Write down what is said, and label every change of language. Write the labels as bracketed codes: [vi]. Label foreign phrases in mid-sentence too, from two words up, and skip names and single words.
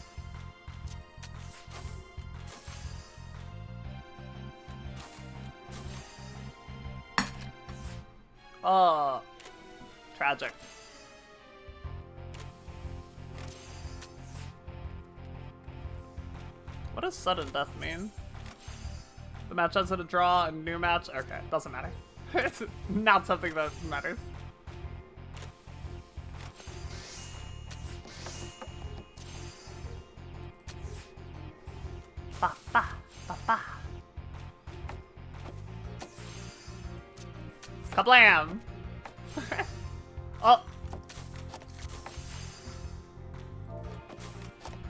[en] Oh, tragic. What does sudden death mean? The match ends in a draw, a new match? Okay, doesn't matter. It's not something that matters. Ba ba ba ba. Kablam! Oh!